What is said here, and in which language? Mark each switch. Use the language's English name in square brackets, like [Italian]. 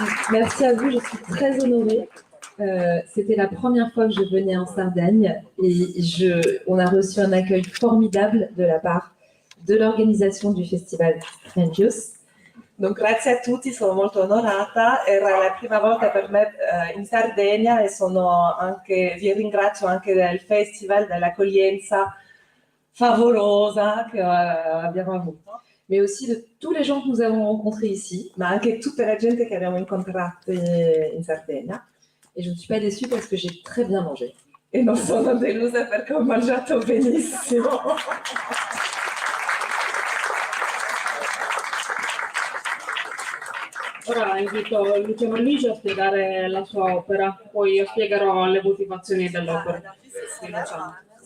[French] Merci à vous, je suis très honorée. C'était la première fois que je venais en Sardaigne et on a reçu un accueil formidable de la part de l'organisation du festival Strangios. [Italian] Donc, grazie a tutti, sono molto onorata. Era la prima volta per me in Sardegna e vi ringrazio anche del festival, dell'accoglienza favolosa che abbiamo avuto. [French] Mais aussi de tous les gens que nous avons rencontrés ici. [Italian] Ma anche tutta la gente che abbiamo incontrato in Sardegna. [French] Et je ne suis pas déçue parce que j'ai très bien mangé. [Italian] E non sono delusa perché ho mangiato benissimo. Ora invito Luciano Ligi a spiegare la sua opera, poi io spiegherò le motivazioni dell'opera di Luciano.